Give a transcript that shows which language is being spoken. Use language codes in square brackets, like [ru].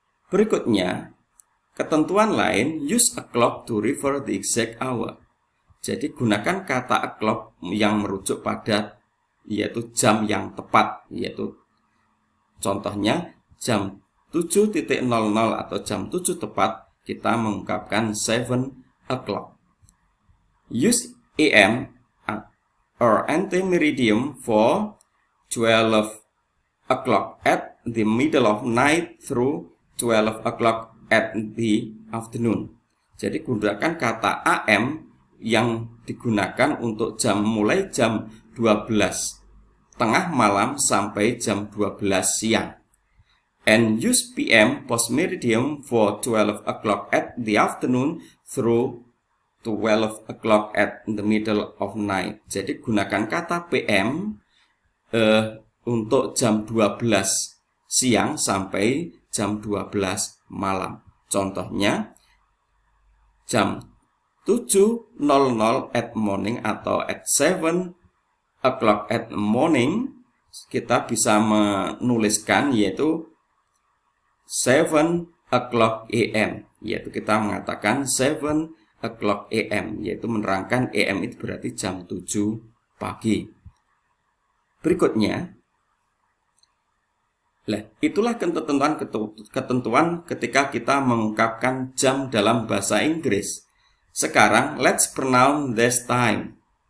[id] Berikutnya, ketentuan lain, [en] use a clock to refer the exact hour. [id] Jadi gunakan kata a clock yang merujuk pada yaitu jam yang tepat, yaitu contohnya jam 7.00 atau jam 7 tepat kita mengungkapkan 7 o'clock. [en] Use AM or anti-meridian for 12 o'clock at the middle of night through 12 o'clock at the afternoon. [id] Jadi gunakan kata AM yang digunakan untuk mulai jam 12 tengah malam sampai jam 12 siang. [en] and use PM postmeridian for 12 o'clock at the afternoon through 12 o'clock at the middle of night. [id] Jadi gunakan kata PM untuk jam 12 siang sampai jam 12 malam. Contohnya jam 7.00 at morning atau [en] at 7 o'clock at morning, [id] kita bisa menuliskan yaitu 7 o'clock AM, yaitu kita mengatakan 7 o'clock AM, yaitu menerangkan AM itu berarti jam 7 pagi. Berikutnya, itulah ketentuan ketika kita mengungkapkan jam dalam bahasa Inggris. [en] Sekarang, let's pronounce this time.